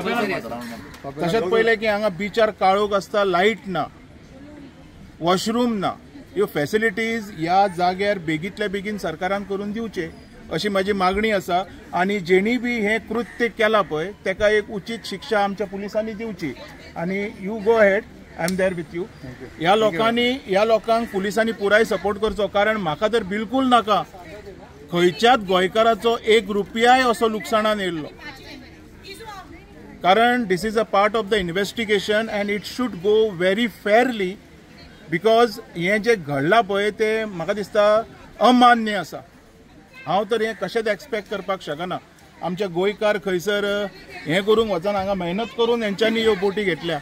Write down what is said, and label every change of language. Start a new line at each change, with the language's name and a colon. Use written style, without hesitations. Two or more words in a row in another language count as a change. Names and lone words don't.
Konkani: तशेंच पळयलें की हांगा बिचार काळोख आसता, लायट ना, वॉशरूम ना। ह्यो फॅसिलिटीज ह्या जाग्यार बेगींतल्या बेगीन सरकारान करून दिवचे अशी माझी मागणी आसा। आणि जेणी बी हे कृत्य केला पळय तेका एक उचित शिक्षा आमच्या पुलिसांनी दिवची।
English: आणि you go ahead, I am there with you.
Konkani: ह्या लोकांक पुलिसांनी पुराय सपोर्ट करचो, कारण म्हाका तर बिलकुल नाका खंयच्याच गोंयकाराचो 1 रुपयाय असो लुकसाणान येयल्लो, कारण
English: this is a part of the investigation and it should go very fairly.
Konkani: बिकॉज हें जे घडलां पळय ते म्हाका दिसता अमान्य आसा। हांव तर हें कशेंच एक्सपेक्ट करपाक शकना। आमचे गोंयकार खंयसर हें करूंक वचन हांगा मेहनत करून हेंच्यांनी ह्यो बोटी घेतल्या।